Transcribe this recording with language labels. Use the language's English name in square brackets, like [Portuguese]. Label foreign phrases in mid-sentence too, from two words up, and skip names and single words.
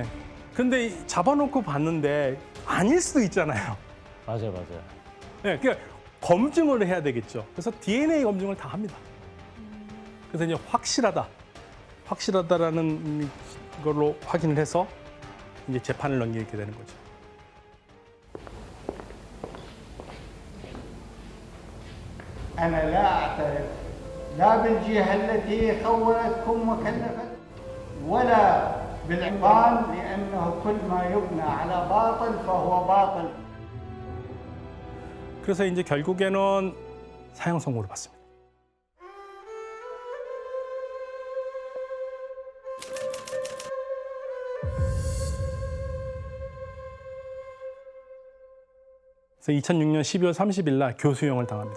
[Korean] 근데 잡아놓고 봤는데 아닐 수도 있잖아요. 맞아요. 네, 그러니까 검증을 해야 되겠죠. 그래서 DNA 검증을 다 합니다. 그래서 이제 확실하다라는 걸로 확인을 해서 이제 재판을 넘기게 되는 거죠. [Arabic] أنا لا أعترف لا بالجهة التي خونتكم وكلفت ولا بالعمران لأنه كل ما يبنى على باطل فهو باطل. [Korean] 그래서 이제 결국에는 사형 선고를 받습니다. 그래서 2006년 12월 30일 날 교수형을 당합니다.